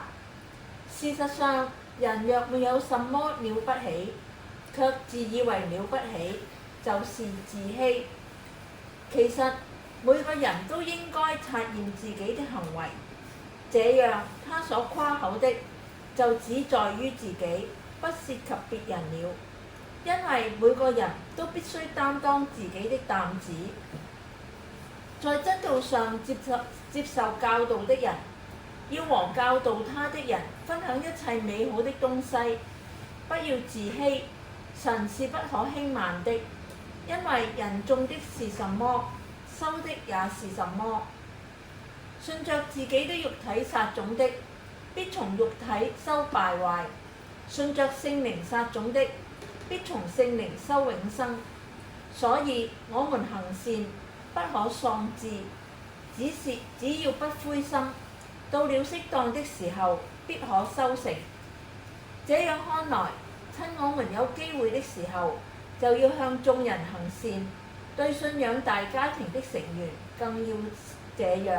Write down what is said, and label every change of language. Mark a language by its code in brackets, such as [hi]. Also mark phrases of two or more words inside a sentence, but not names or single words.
[zh] 事實上，人若沒有什麼了不起，卻自以為了不起，就是自欺。其實每個人都應該察驗自己的行為，這樣他所誇口的就只在於自己，不涉及別人了。因為每個人都必須擔當自己的擔子。在真道上接受教導的人，要和教導他的人分享一切美好的東西，不要自欺。神是不可輕慢的，因為人種的是什麼，收的也是什麼。順着自己的肉體撒種的，必從肉體收敗壞；順着聖靈撒種的，必從聖靈收永生。所以我們行善不可喪志，只要不灰心，到了適當的時候，必可收成。這樣看來，趁我們有機會的時候， 就要向眾人行善，對信仰大家庭的成員更要這樣。